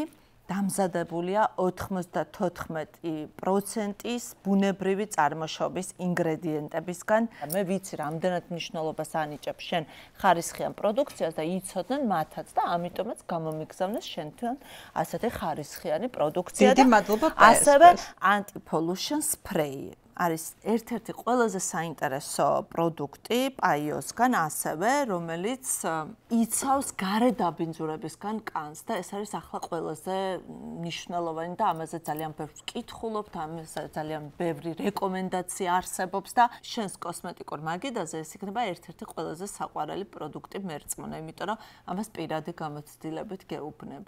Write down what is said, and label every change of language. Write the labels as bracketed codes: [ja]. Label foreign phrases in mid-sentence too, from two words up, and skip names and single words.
[ka] დამზადებულია 94%-ის ბუნებრივი წარმოშობის ინგრედიენტებისგან. მე ვიცი, რამდენად მნიშვნელობას ანიჭებს შენ ხარისხიან პროდუქციას და იცოდნენ მათაც და ამიტომაც გამომიგზავნეს შენთან ასეთი ხარისხიანი პროდუქცია. დიდი მადლობა ასევე [en] anti-pollution spray. [ka] არის ერთ-ერთი ყველაზე საინტერესო პროდუქტი PAIO-სგან, ასევე რომელიც იცავს გარე დაბინძურებისგან კანს და ეს არის ახლა ყველაზე მნიშვნელოვანი და ამაზე ძალიან ბევრს ვკითხულობთ, ამაზე ძალიან ბევრი რეკომენდაცია არსებობს და შენს კოსმეტიკურ მაგიდაზე ეს იქნება ერთ-ერთი ყველაზე საყვარელი პროდუქტი მერწმუნა, იმიტომ რომ ამას პირადი გამოცდილებით გეუბნები.